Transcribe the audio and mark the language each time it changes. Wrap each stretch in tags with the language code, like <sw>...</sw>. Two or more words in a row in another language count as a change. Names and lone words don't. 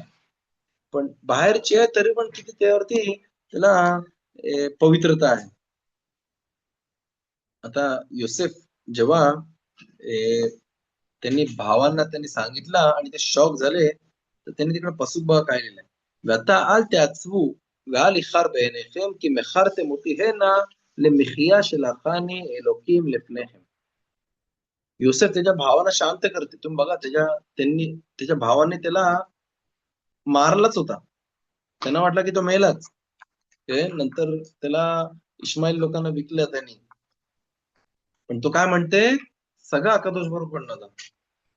<mr>पण बाहेरची आहे तरी पण किती त्यावरती त्याला पवित्रता आहे. आता योसेफ जेव्हा त्यांनी भावांना त्यांनी सांगितलं आणि ते शॉक झाले, तर त्यांनी तिकडे पसूक बघा काय लिहिलंय.</mr> <he>ואתה אל תעצבו ואל יכר בעיניכם כי מכרתם אותי הנה למחיה שלחני אלוקים לפניכם.</he> <mr>योसेफ त्याच्या भावाला शांत करते. तुम्ही बघा, त्याच्या भावाने त्याला मारलाच होता. त्यांना वाटलं की तो मेलाच. नंतर त्याला इस्माईल लोकांना विकलं त्यांनी. पण तो काय म्हणते, सगळा अकादोष बरोबर पडला होता.</mr>